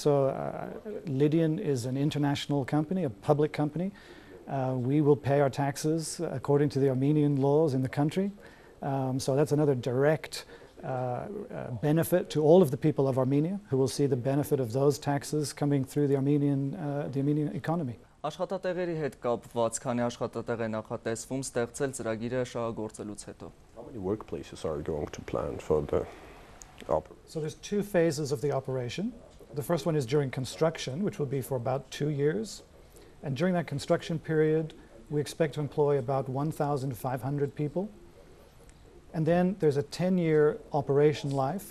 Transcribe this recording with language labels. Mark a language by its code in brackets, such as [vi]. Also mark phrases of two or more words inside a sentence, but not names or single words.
[en] So Lydian is an international company, a public company. We will pay our taxes according to the Armenian laws in the country. So that's another direct benefit to all of the people of Armenia who will see the benefit of those taxes coming through the Armenian economy. [hy] Աշխատատեղերի հետ կապված, քանի աշխատատեղ է նախատեսվում ստեղծել ծրագիրը շահագործելուց հետո։ [en] How many workplaces are you going to plan for the operation? So there's two phases of the operation. The first one is during construction, which will be for about 2 years. And during that construction period, we expect to employ about 1,500 people. And then there's a 10-year operation life.